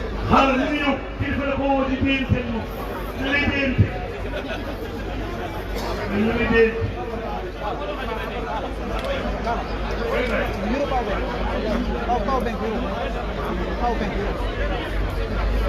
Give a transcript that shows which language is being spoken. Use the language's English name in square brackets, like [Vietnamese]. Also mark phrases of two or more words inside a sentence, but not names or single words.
[Wolof] Xaaral li muy ñëw, kilifa la ko woo di déyante moom. Da lay déyante. Da lay déyante. Euro Power Bank. Power, Power Bank, euro. Power Bank, euro.